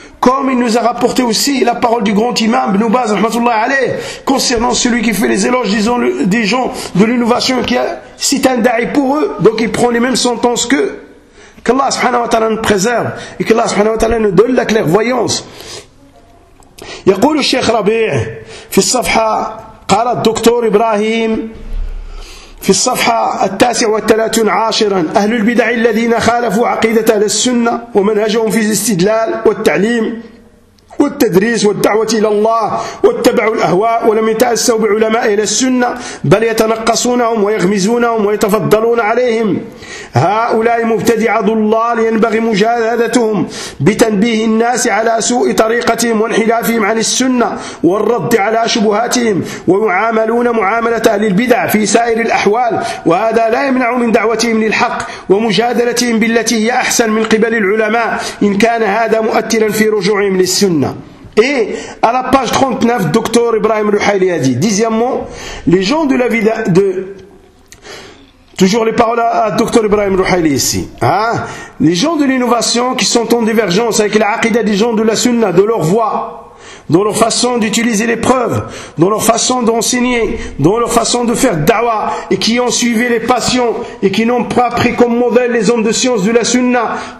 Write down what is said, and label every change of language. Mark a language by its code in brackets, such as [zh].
[fr] Comme il nous a rapporté aussi la parole du grand imam Ibn Baz, rahmatullah alayh, concernant celui qui fait les éloges des gens de l'innovation, qui c'est un da'i pour eux, donc il prend les mêmes sentences qu'eux. Qu'Allah subhanahu wa ta'ala nous préserve et qu'Allah subhanahu wa ta'ala nous donne la clairvoyance. [ar] يقول الشيخ ربيع في الصفحة قال الدكتور إبراهيم في الصفحة 39 أهل البدع الذين خالفوا عقيدة أهل السنة ومنهجهم في الاستدلال والتعليم والتدريس والدعوة إلى الله واتبعوا الأهواء ولم يتأسوا بعلماء أهل السنة بل يتنقصونهم ويغمزونهم ويتفضلون عليهم هؤلاء مبتدعة ضلال ينبغي مجاهدتهم بتنبيه الناس على سوء طريقتهم وانحرافهم عن السنة والرد على شبهاتهم ويعاملون معاملة أهل البدع في سائر الأحوال وهذا لا يمنع من دعوتهم للحق ومجادلتهم بالتي هي أحسن من قبل العلماء إن كان هذا مؤثرا في رجوعهم للسنة. [fr] Et à la page 39, docteur Ibrahim Ruhaili a dit, dixièmement, les gens de la vie de toujours les paroles à docteur Ibrahim Ruhaili ici, les gens de l'innovation qui sont en divergence avec l'aqida des gens de la sunna, de leur voix, dans leur façon d'utiliser les preuves, dans leur façon d'enseigner, dans leur façon de faire dawa, et qui ont suivi les passions, et qui n'ont pas pris comme modèle les hommes de science de la sunna,